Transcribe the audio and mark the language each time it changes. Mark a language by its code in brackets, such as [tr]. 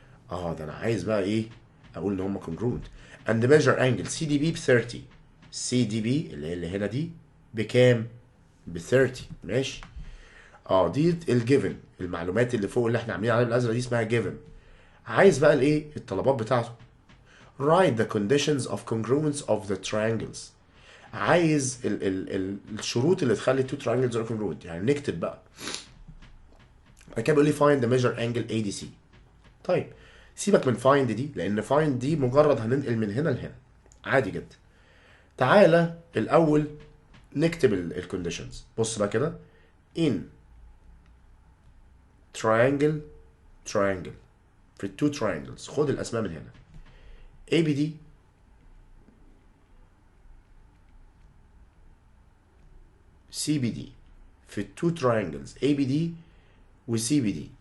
[ar] ده انا عايز بقى ايه، اقول ان هم congruent. [en] and measure angle CDB [ar] ب 30، CDB اللي هنا دي بكام؟ ب 30. ماشي. دي الجيفن، المعلومات اللي فوق اللي احنا عاملين عليها بالازرق دي اسمها جيفن. عايز بقى الايه، الطلبات بتاعته. [en] write the conditions of congruence of the triangles. [ar] عايز الشروط اللي تخلي [en] two triangles are congruent، [ar] يعني نكتب بقى. بعد كده بيقول لي [en] find the measure angle ADC. [ar] طيب سيبك من find دي، لان find دي مجرد هننقل من هنا لهنا عادي جدا. تعالى الاول نكتب الكونديشنز. بص بقى كده in triangle في التو triangles، خد الاسماء من هنا ABD CBD، في التو triangles ABD و CBD.